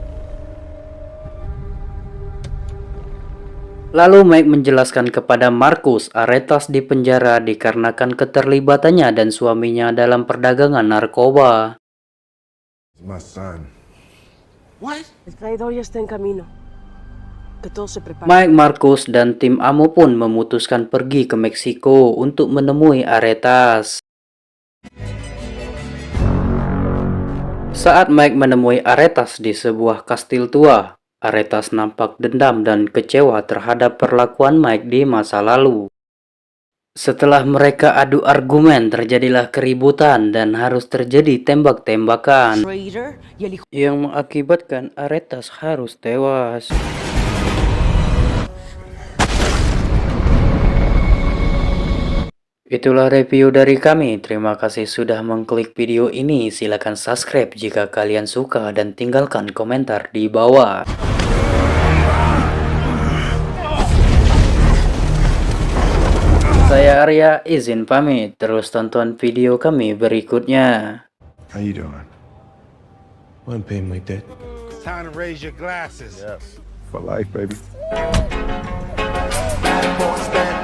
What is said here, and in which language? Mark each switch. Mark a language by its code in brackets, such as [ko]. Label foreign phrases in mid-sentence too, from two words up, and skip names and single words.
[id] Lalu Mike menjelaskan kepada Marcus Aretas di penjara dikarenakan keterlibatannya dan suaminya dalam perdagangan narkoba. [en] My son. What? [es] El traidor ya está en camino. Que todo se prepare. [id] Mike, Marcus, dan tim Amo pun memutuskan pergi ke Meksiko untuk menemui Aretas. Saat Mike menemui Aretas di sebuah kastil tua, Aretas nampak dendam dan kecewa terhadap perlakuan Mike di masa lalu. Setelah mereka adu argumen, terjadilah keributan dan harus terjadi tembak-tembakan [es] Traitor y el hijo. [id] yang mengakibatkan Aretas harus tewas. Itulah review dari kami. Terima kasih sudah mengklik video ini. Silakan subscribe jika kalian suka dan tinggalkan komentar di bawah. Saya Arya, izin pamit. Terus tonton video kami berikutnya. [en] How you doing? One pain like that. It's time to raise your glasses. For life, baby. Bad boy, stand